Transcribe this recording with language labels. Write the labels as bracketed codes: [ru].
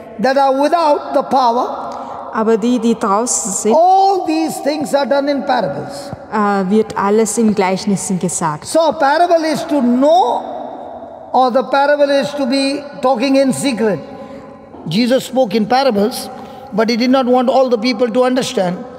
[en] that are without the power, [de] die draußen sind, [en] all these things are done in parables. [de] wird alles in Gleichnissen gesagt. [en] So a parable is to know, or the parable is to be talking in secret. Jesus spoke in parables, but he did not want all the people to understand.